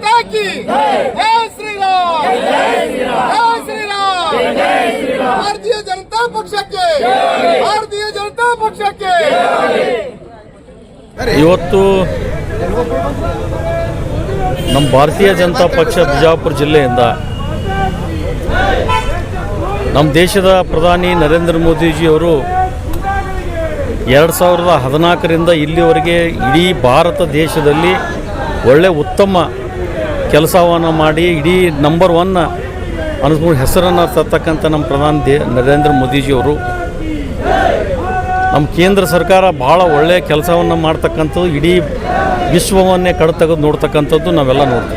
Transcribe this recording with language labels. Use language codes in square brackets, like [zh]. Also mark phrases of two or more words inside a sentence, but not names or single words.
[hi] की जय श्री राम, जय श्री राम, [kn] भारतीय जनता पक्षಕ್ಕೆ, भारतीय जनता पक्षಕ್ಕೆ। ಇವತ್ತು ನಮ್ಮ ಭಾರತೀಯ ಜನತಾ ಪಕ್ಷ ಬಿಜಾಪುರ ಜಿಲ್ಲೆಯಿಂದ ನಮ್ಮ ದೇಶದ ಪ್ರಧಾನಿ ನರೇಂದ್ರ ಮೋದಿಜಿಯವರು 2014ರಿಂದ ಇಲ್ಲಿವರೆಗೆ ಇಡೀ ಭಾರತ ದೇಶದಲ್ಲಿ ಒಳ್ಳೆ ಉತ್ತಮ ಕೆಲಸವನ್ನು ಮಾಡಿ ಇಡೀ ನಂಬರ್ 1 ಅನ್ಸ್ಕೊಂಡು ಹೆಸರನ್ನು ತರ್ತಕ್ಕಂಥ ನಮ್ಮ ಪ್ರಧಾನಿ ನರೇಂದ್ರ ಮೋದಿಜಿಯವರು ನಮ್ಮ ಕೇಂದ್ರ ಸರ್ಕಾರ ಭಾಳ ಒಳ್ಳೆಯ ಕೆಲಸವನ್ನು ಮಾಡ್ತಕ್ಕಂಥದ್ದು, ಇಡೀ ವಿಶ್ವವನ್ನೇ ಕಡ್ತೆಗೆದು ನೋಡ್ತಕ್ಕಂಥದ್ದು ನಾವೆಲ್ಲ ನೋಡ್ತೀವಿ.